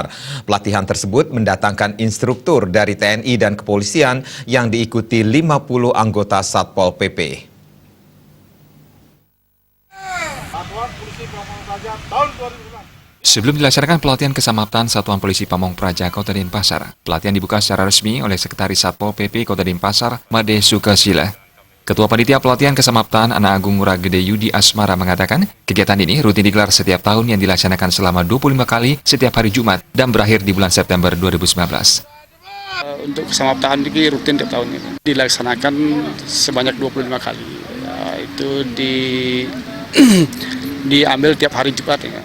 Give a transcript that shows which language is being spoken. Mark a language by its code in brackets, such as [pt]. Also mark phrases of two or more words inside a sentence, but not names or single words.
[id] Pelatihan tersebut mendatangkan instruktur dari TNI dan kepolisian yang diikuti 50 anggota Satpol PP. Sebelum dilaksanakan pelatihan kesamaptaan Satuan Polisi Pamong Praja Kota Denpasar, pelatihan dibuka secara resmi oleh Sekretaris Satpol PP Kota Denpasar, Made Sukasila. Ketua Panitia Pelatihan Kesamaptaan Anak Agung Ngurah Gede Yudi Asmara mengatakan, kegiatan ini rutin digelar setiap tahun yang dilaksanakan selama 25 kali setiap hari Jumat dan berakhir di bulan September 2019. Untuk kesamaptaan ini rutin tiap tahun ini. Dilaksanakan sebanyak 25 kali. Itu diambil tiap hari Jumat ya.